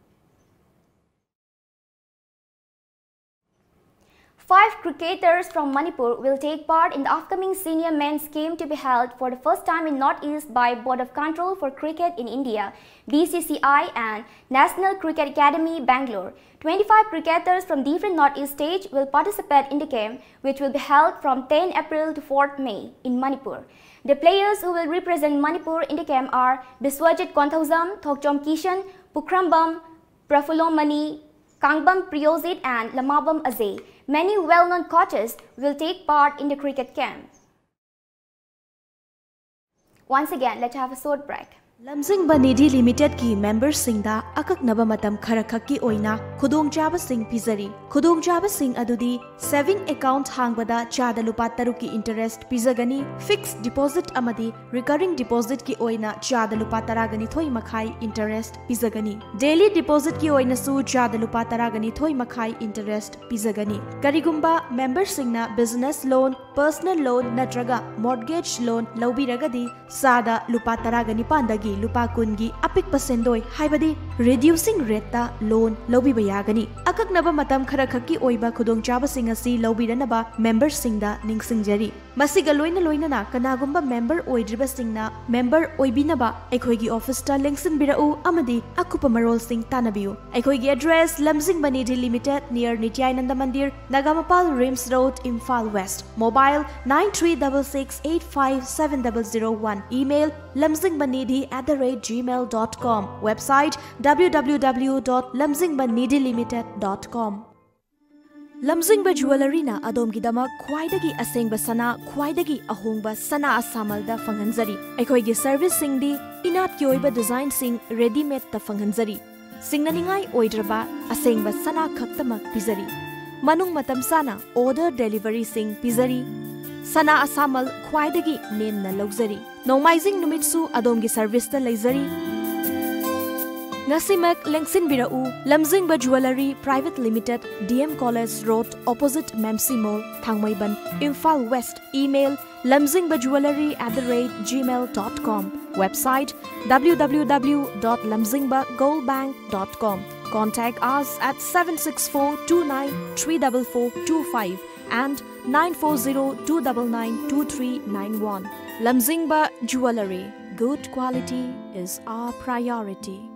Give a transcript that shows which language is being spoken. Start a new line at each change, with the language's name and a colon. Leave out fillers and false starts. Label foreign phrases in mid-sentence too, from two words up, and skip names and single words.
English: 5 cricketers from Manipur will take part in the upcoming Senior Men's Game to be held for the first time in Northeast by Board of Control for Cricket in India, BCCI and National Cricket Academy, Bangalore. 25 cricketers from different Northeast states will participate in the game, which will be held from 10 April to 4th May in Manipur. The players who will represent Manipur in the game are Biswajit Konthauzam, Thokchom Kishan, Pukrambam, Prafulom Mani, Kangbam Priyozit and Lamabam Azay. Many well-known coaches will take part in the cricket camp. Once again, let's have a short break.
Manipuri: Lamjingba Nidhi Limited ki members singda akaknaba matam khara khakki oina khudongchaba sing pizari. Khudongchaba sing adudi
English: saving account
Manipuri: hangbada chada lupa taruki interest pizagani,
English: fixed deposit
Manipuri: amadi
English: recurring deposit
Manipuri: ki oina chada lupa taragani thoi makhai interest pizagani.
English: Daily deposit
Manipuri: ki oina su chada lupa taragani thoi makhai interest pizagani. Karigumba members singna
English: business loan, personal loan
Manipuri: natraga
English: mortgage loan
Manipuri: laubiragadi sada lupa taragani pandagi lupa kungi apik pasendoi haibadi
English: reducing rate
Manipuri: ta loan lobi bayagani akaknaba matam khara khakki oiba khudongchaba sing asi lobiranaba members singda ningsingjari. Masiga loina loinana kanagumba member oidribasingna member oibinaba aikhoigi office ta lengsin birau amadi akupa marol sing tanabiu aikhoigi address Lamjing Banidhi Limited near Nityananda Mandir Nagamapal Rims Road Imphal West mobile 9366857001 email lamjingbanidhi@gmail.com website www.lamjingbanidhilimited.com Lamjingba Jewelry na adom-gidamak khwaidagi asengba sana khwaidagi ahongba sana asamalda fanghanjari aikhoigi service singdi inat ki oiba design sing
English: ready made
Manipuri: ta fanghanjari singnaningai oidraba asengba sana khaktamak pizari manung matam sana
English: order delivery
Manipuri: sing pizari sana asamal khwaidagi nemna logzari nomaizing numitsu adom-gi service ta leizari Ngasimak lengsin birau Lamjingba Jewelry Private Limited DM College Road opposite Memsi Mall Thangmaiban Imphal West email
English: lamjingbaJewelry@gmail.com website www.lamjingbagoldbank.com contact us at 764293445 and 940-299-2391 Lamjingba Jewelry, good quality is our priority.